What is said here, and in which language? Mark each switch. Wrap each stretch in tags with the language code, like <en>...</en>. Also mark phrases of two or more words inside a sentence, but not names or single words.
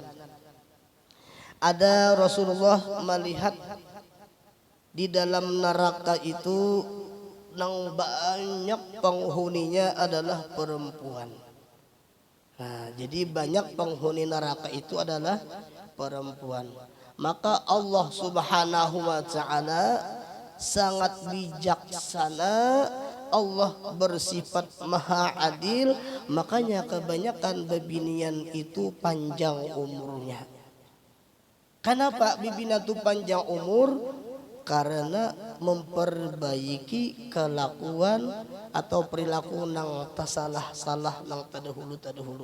<id>Ada Rasulullah melihat di dalam neraka itu yang banyak penghuninya adalah perempuan. Nah, jadi banyak penghuni neraka itu adalah perempuan. Maka</id> <ar>الله سبحانه وتعالى</ar> <id>sangat bijaksana, Allah bersifat maha adil, makanya kebanyakan bebinian itu panjang umurnya. Kenapa bibina itu panjang umur? Karena memperbaiki kelakuan atau perilaku</id> <bjn>nang tasalah-salah nang tadahulu.</bjn>